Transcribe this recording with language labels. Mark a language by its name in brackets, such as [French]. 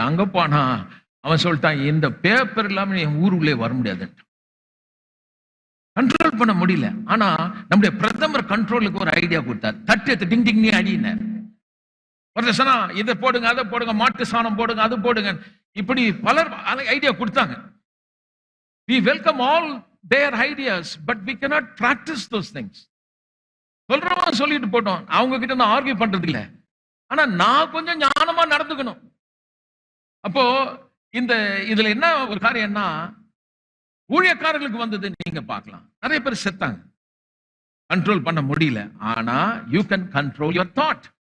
[Tamil] அங்க போனா அவன் சொல்லிட்டான், இந்த பேப்பர் இல்லாம என் ஊருக்குள்ளே வர முடியாது. கண்ட்ரோல் பண்ண முடியல. ஆனா நம்முடைய பிரதமர் கண்ட்ரோலுக்கு ஒரு ஐடியா கொடுத்தார். தட்டு எடுத்து டிங் டிங் அடினார். ஒரு சொன்னா, இதை போடுங்க, அதை போடுங்க, மாட்டு சாணம் போடுங்க, அது போடுங்க, இப்படி பலர் ஐடியா கொடுத்தாங்க. [English] we welcome all their ideas but we cannot practice those things. [Tamil] சொல்றவன் சொல்லிட்டு போட்டோம், அவங்க கிட்ட நான் ஆர்கியூ பண்றது இல்ல. ஆனா நான் கொஞ்சம் ஞானமா நடந்துக்கணும். அப்போ இதுல என்ன ஒரு காரியம்னா, ஊழியக்காரர்களுக்கு வந்தது நீங்க பார்க்கலாம். நிறைய பேர் செத்தாங்க, கண்ட்ரோல் பண்ண முடியல. ஆனா [English] You can control your thought.